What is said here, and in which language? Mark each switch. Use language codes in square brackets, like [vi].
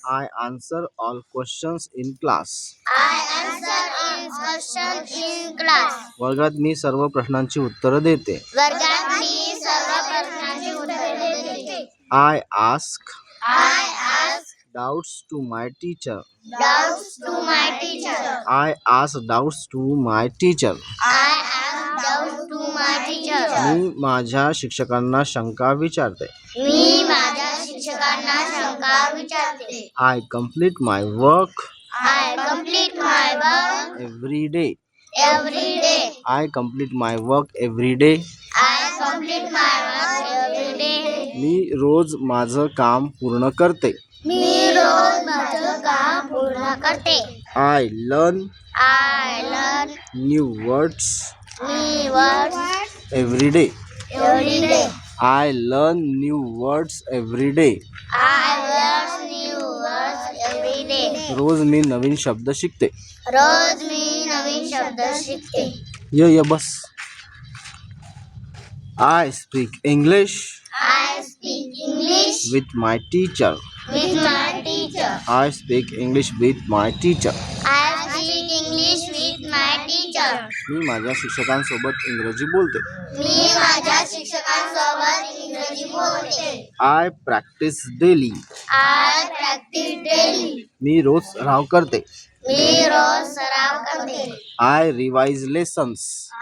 [en] I answer all questions in class. I answer in question in class. [mr] वर्गात मी सर्व प्रश्नांची उत्तरं देते. वर्गात मी सर्व प्रश्नांची उत्तरे देते. [en] I ask I ask doubts to my teacher. doubts to my teacher. I ask doubts to my teacher. I ask doubts to my teacher. [mr] मी माझ्या शिक्षकांना शंका विचारते. मी माझ्या शिक्षकांना शंका विचारते. [en] I complete my work I complete my work every day. every day. I complete my work every day. I complete my work every day. [mr] मी रोज माझं काम पूर्ण करते. मी रोज माझं काम पूर्ण करते. [en] I learn I learn new words new words every day. every day. I learn new words every day. I learn new words every day. [mr] रोज मी नवीन शब्द शिकते. रोज मी नवीन शब्द शिकते. ये बस. [en] I speak English I speak English with my teacher. with my teacher. I speak English with my teacher. I speak English with my teacher. [mr] मी माझ्या शिक्षकांसोबत इंग्रजी बोलते. मी माझ्या शिक्षकांसोबत इंग्रजी बोलते. [en] I practise daily. I practice daily. [mr] मी रोज सराव करते. मी रोज सराव करते. [en] I revise lessons.